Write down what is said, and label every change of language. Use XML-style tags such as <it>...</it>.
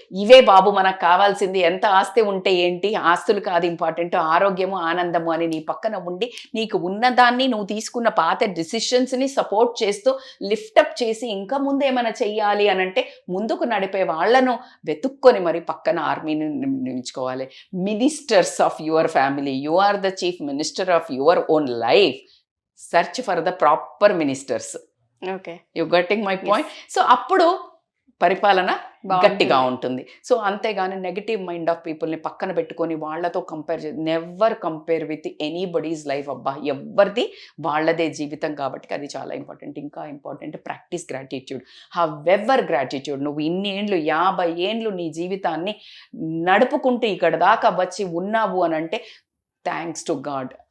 <te>ఇవే బాబు మనకు కావాల్సింది. ఎంత ఆస్తి ఉంటే ఏంటి, ఆస్తులు కాదు ఇంపార్టెంట్, ఆరోగ్యము ఆనందము అని నీ పక్కన ఉండి నీకు ఉన్నదాన్ని నువ్వు తీసుకున్న పాత డిసిషన్స్ని సపోర్ట్ చేస్తూ లిఫ్టప్ చేసి ఇంకా ముందు ఏమైనా చెయ్యాలి అని అంటే ముందుకు నడిపే వాళ్ళను వెతుక్కొని మరి పక్కన ఆర్మీని నిలుచుకోవాలి.</te> <en>Ministers of your family, you are the chief minister of your own life. Search for the proper ministers. Okay, you getting my point? So</en> <te>appudu పరిపాలన బాగుంటుంది. గట్టిగా ఉంటుంది. సో అంతేగాని నెగిటివ్ మైండ్ ఆఫ్ పీపుల్ని పక్కన పెట్టుకొని వాళ్ళతో</te> <en>Compare never compare with anybody's life.</en> <te>అబ్బా, ఎవరిది వాళ్ళదే జీవితం కాబట్టి అది చాలా ఇంపార్టెంట్. ఇంకా</te> <en>Important practice gratitude. However gratitude.</en> <te>నువ్వు ఇన్ని ఏండ్లు 50 ఏండ్లు నీ జీవితాన్ని నడుపుకుంటూ ఇక్కడ దాకా వచ్చి ఉన్నావు అని అంటే</te> <en>Thanks to God.</en>